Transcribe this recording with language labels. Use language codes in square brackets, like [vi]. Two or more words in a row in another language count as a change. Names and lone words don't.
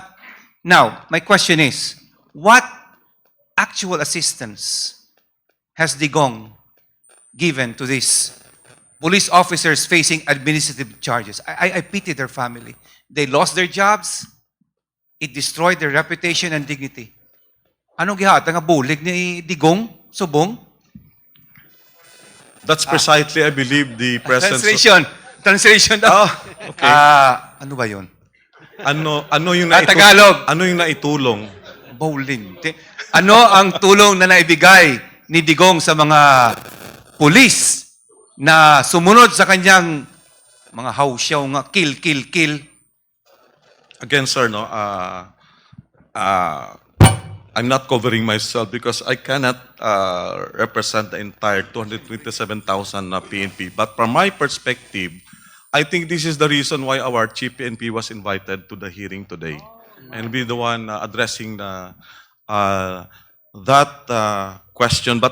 [en] Now, my question is, what actual assistance has Digong given to these police officers facing administrative charges? I pity their family. They lost their jobs. It destroyed their reputation and dignity. [ceb] Anong gihata nga bulig ni Digong, Subong? [en] That's precisely, I believe, the presence [tl] Translation daw. Okay. Ano ba yun? Ano yung Tagalog. Ano yung naitulong? Bowling. Ano ang tulong na naibigay ni Digong sa mga pulis na sumunod sa kanyang mga hausyaw nga [en] kill, kill, kill? Again, sir, no, I'm not covering myself because I cannot represent the entire 227,000 PNP. But from my perspective, I think this is the reason why our chief PNP was invited to the hearing today, and be the one addressing that question.